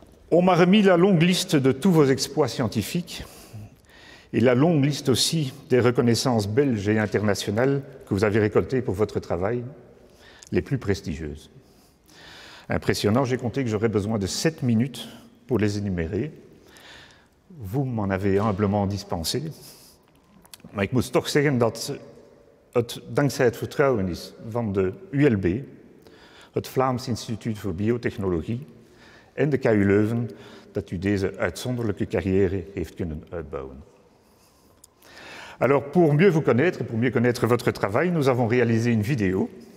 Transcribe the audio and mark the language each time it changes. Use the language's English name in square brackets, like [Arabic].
[French] On m'a remis la longue liste de tous vos exploits scientifiques et la longue liste aussi des reconnaissances belges et internationales que vous avez récoltées pour votre travail, les plus prestigieuses. Impressionnant, j'ai compté que j'aurais besoin de 7 minutes pour les énumérer. Vous m'en avez humblement dispensé. [Dutch] Maar ik moet toch zeggen dat het dankzij het vertrouwen is van de ULB, het Vlaams Instituut voor Biotechnologie en de KU Leuven dat u deze uitzonderlijke carrière heeft kunnen uitbouwen. [French] Alors, pour mieux vous connaître, pour mieux connaître votre travail, nous avons réalisé une vidéo.